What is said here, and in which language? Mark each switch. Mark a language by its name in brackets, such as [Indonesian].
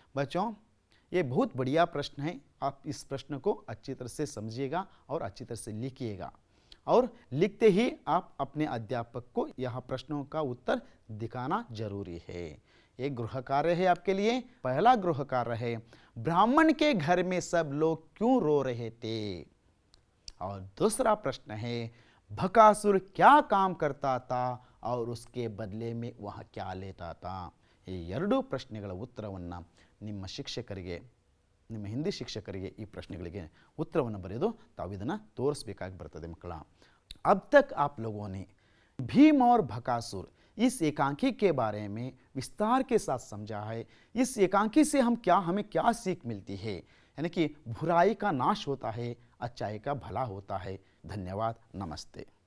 [Hindi] बच्चों, ये बहुत बढ़िया प्रश्न है, आप इस प्रश्न को अच्छी तरह से समझिएगा और अच्छी तरह से लिखिएगा, और लिखते ही आप अपने अध्यापक को यह प्रश्नों का उत्तर दिखाना जरूरी है। एक गृह कार्य है आपके लिए। पहला गृह कार्य है, ब्राह्मण के घर में सब लोग क्यों रो रहे थे? और दूसरा प्रश्न है, बकासुर क्या काम करता था और उसके बदले में वह क्या लेता था? [Kannada] ಈ ಎರಡು ಪ್ರಶ್ನೆಗಳ ಉತ್ತರವನ್ನು ನಿಮ್ಮ ಶಿಕ್ಷಕರಿಗೆ, ನಿಮ್ಮ ಹಿಂದಿ ಶಿಕ್ಷಕರಿಗೆ ಈ ಪ್ರಶ್ನೆಗಳಿಗೆ उत्तरವನ್ನು ಬರೆದು ತಾವು ಇದನ್ನು ತೋರಿಸಬೇಕಾಗಿ ಬರ್ತದೆ ಮಕ್ಕಳ। [Hindi] अब तक आप लोगों ने भीम और बकासुर इस एकांकी के बारे में विस्तार के साथ समझा है। इस एकांकी से हमें क्या सीख मिलती है, यानी कि बुराई का नाश होता है, अच्छाई का भला होता है। धन्यवाद, नमस्ते।